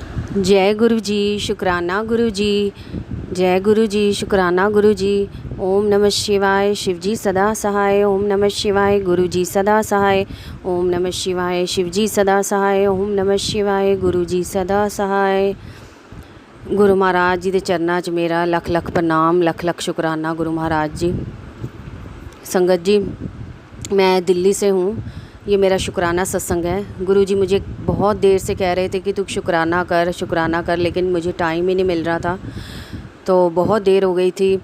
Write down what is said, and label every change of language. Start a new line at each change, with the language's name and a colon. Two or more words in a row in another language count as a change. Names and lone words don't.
Hindi: जय गुरु जी, शुक्राना गुरु जी। जय गुरु जी, शुक्राना गुरु जी। ओम नमः शिवाय, शिव जी सदा सहाय। ओम नमः शिवाय, गुरु जी सदा सहाय। ओम नमः शिवाय, शिव जी सदा सहाय। ओम नमः शिवाय, गुरु जी सदा सहाय।
Punjabi: ਗੁਰੂ ਮਹਾਰਾਜ ਜੀ ਦੇ ਚਰਨਾ ਚ ਮੇਰਾ ਲੱਖ ਲੱਖ ਪ੍ਰਣਾਮ, ਲੱਖ ਲੱਖ ਸ਼ੁਕਰਾਨਾ ਗੁਰੂ ਮਹਾਰਾਜ ਜੀ।
Hindi: संगत जी, मैं दिल्ली से हूँ। ये मेरा शुक्राना सत्संग है। गुरु जी मुझे बहुत देर से कह रहे थे कि तू शुक्राना कर, लेकिन मुझे टाइम ही नहीं मिल रहा था, तो बहुत देर हो गई थी।